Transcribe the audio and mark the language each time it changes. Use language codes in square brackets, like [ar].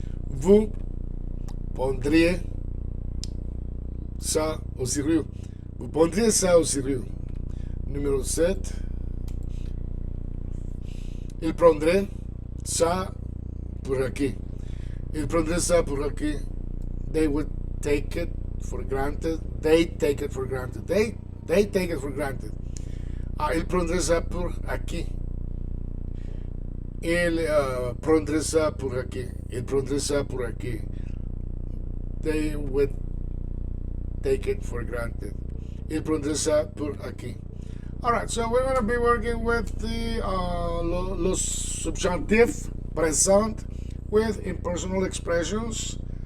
[fr] Vous prendriez ça au sérieux. Vous prendriez ça au sérieux. Numéro 7. Il prendrait ça pour acquis. Il prendrait ça pour acquis. [en] They would take it for granted. They take it for granted. They take it for granted. [fr] Il prendrait ça pour acquis. Il prendrait ça pour acquis. Il prendrait ça pour acquis. [en] They would take it for granted. [fr] Il prendrait ça pour acquis. [en] Alright, so we're going to be working with the los subjunctive present with impersonal expressions.